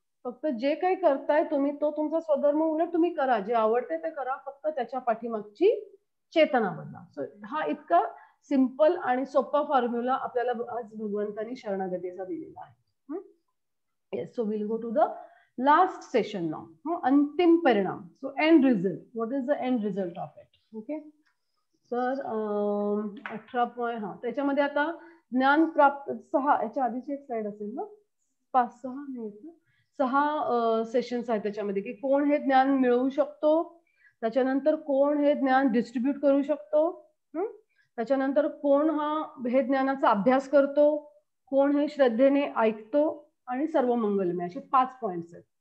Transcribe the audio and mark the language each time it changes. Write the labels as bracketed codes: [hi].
[mr] फक्त जे काही करताय तुम्ही तो तुमचा स्वधर्म उलट तुम्ही करा, जे आवडते ते करा, फक्त त्याच्या पाठीमागची चेतना बदला. सो हा इतका सिंपल आणि सोपा फॉर्म्युला आपल्याला आज भगवंतांनी शरणागतीचा दिलेला आहे. [en] Yes, so will go to the last session now. [mr] अंतिम परिणाम. [en] So end result, what is the end result of it. [mr] Okay, तर 18 हा त्याच्यामध्ये आता ज्ञान प्राप्त 6, याच्या आधीची एक स्लाइड असेल ना, 5-6 नाही 6 सेशन्स आहेत त्याच्यामध्ये की कोण हे ज्ञान मिळवू शकतो, त्याच्यानंतर कोण हे ज्ञान डिस्ट्रीब्यूट करू शकतो, त्याच्यानंतर कोण हे ज्ञानाचा अभ्यास करतो, कोण हे श्रद्धेने ऐकतो, आणि सर्व मंगलमय. असे 5 पॉइंट्स आहेत.